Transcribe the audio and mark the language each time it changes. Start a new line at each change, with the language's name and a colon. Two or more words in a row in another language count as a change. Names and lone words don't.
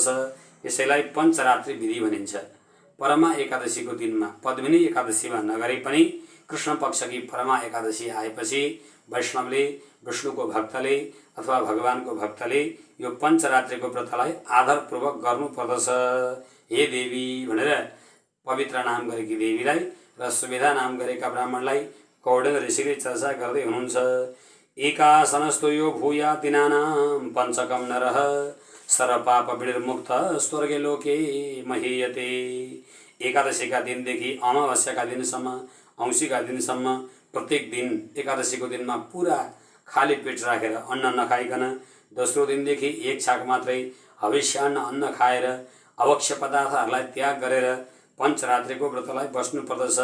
Nepali: यसैलाई पञ्चरात्रि विधि भनिन्छ। परमा एकादशीको दिनमा पद्मिनी एकादशीमा नगरे पनि कृष्ण पक्षकी परमा एकादशी आएपछि वैष्णवले, विष्णुको भक्तले अथवा भगवानको भक्तले यो पञ्चरात्रिको व्रतलाई आदरपूर्वक गर्नुपर्दछ। हे देवी भनेर पवित्र नाम गरेकी देवीलाई र सुविधा नाम गरेका ब्राह्मणलाई कौडिन ऋषिले चर्चा गर्दै हुनुहुन्छ।
Sanskrit: एकासनस्तो यो भूया दिनानां पञ्चकम नरः सर्वपाप विनिर्मुक्त स्वर्गे लोके महीयते।
Nepali: एकादशीका दिनदेखि अमावास्याका दिनसम्म, औँसीका दिनसम्म प्रत्येक दिन एकादशीको दिनमा पुरा खाली पेट राखेर अन्न नखाइकन दोस्रो दिनदेखि एक छाक मात्रै हविष्यान्न अन्न खाएर आवश्य पदार्थहरूलाई त्याग गरेर पञ्चरात्रिको व्रतलाई बस्नुपर्दछ।